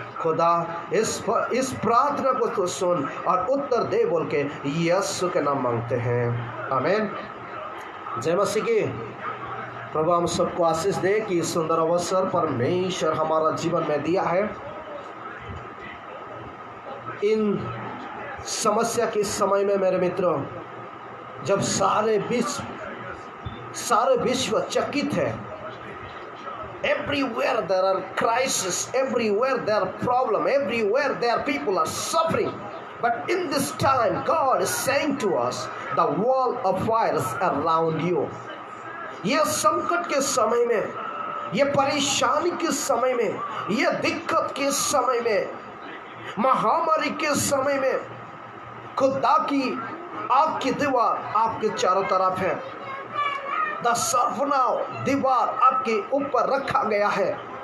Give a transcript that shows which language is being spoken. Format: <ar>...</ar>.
<hi>खुदा इस प्रार्थना को तो सुन और उत्तर दे बोल के यीशु के नाम मांगते हैं, आमीन। जय मसीह की। प्रभु हम सबको आशीष दे कि सुंदर अवसर परमेश्वर हमारा जीवन में दिया है। इन समस्या के समय में मेरे मित्रों, जब सारे विश्व चकित है,</hi> <en>everywhere there are crisis, everywhere there are problem, everywhere there people are suffering, but in this time God is saying to us, the wall of fire is around you।</en> <hi>ये संकट के समय में, ये परेशानी के समय में, ये दिक्कत के समय में, महामारी के समय में खुदा की आग की दीवार आपके चारों तरफ है। द सर्वनाव दीवार आपके ऊपर रखा गया है।</hi>